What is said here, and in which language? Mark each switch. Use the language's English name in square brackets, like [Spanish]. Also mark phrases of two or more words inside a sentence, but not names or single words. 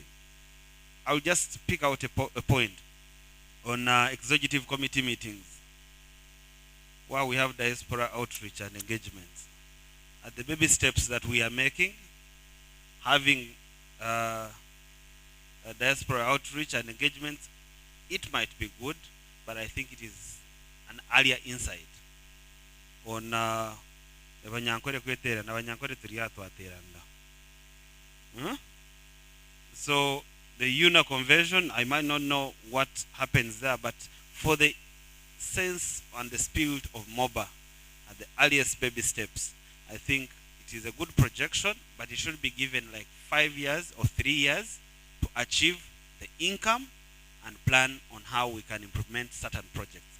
[English] I'll just pick out a point on executive committee meetings where we have diaspora outreach and engagements. At the baby steps that we are making, having a diaspora outreach and engagements, it might be good, but I think it is an earlier insight on [Nyankole] abanyankore kweterana abanyankore turiya twaterana. [English] So the UNA convention, I might not know what happens there, but for the sense and the spirit of MOBA at the earliest baby steps, I think it is a good projection, but it should be given like 5 years or 3 years to achieve the income and plan on how we can implement certain projects.